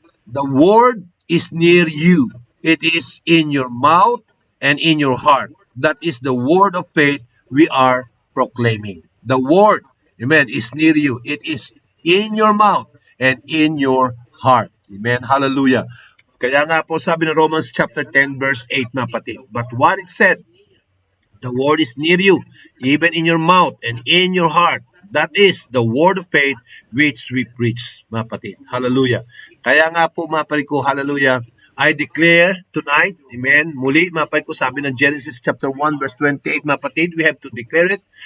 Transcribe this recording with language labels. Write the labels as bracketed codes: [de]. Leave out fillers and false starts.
[en] The word is near you. It is in your mouth and in your heart. That is the word of faith we are proclaiming. The word, amen, is near you. It is in your mouth and in your heart. Amen. Hallelujah. [tl] Kaya nga po sabi ng Romans chapter 10 verse 8, mga kapatid. [en] But what it said, the word is near you, even in your mouth and in your heart. That is the word of faith which we preach, [tl] mga kapatid. [en] Hallelujah. [tl] Kaya nga po, mga kapatid ko, hallelujah, [en] I declare tonight, [tl] amen, muli, mga kapatid ko, sabi ng Genesis chapter 1 verse 28, mga kapatid, [en] we have to declare it.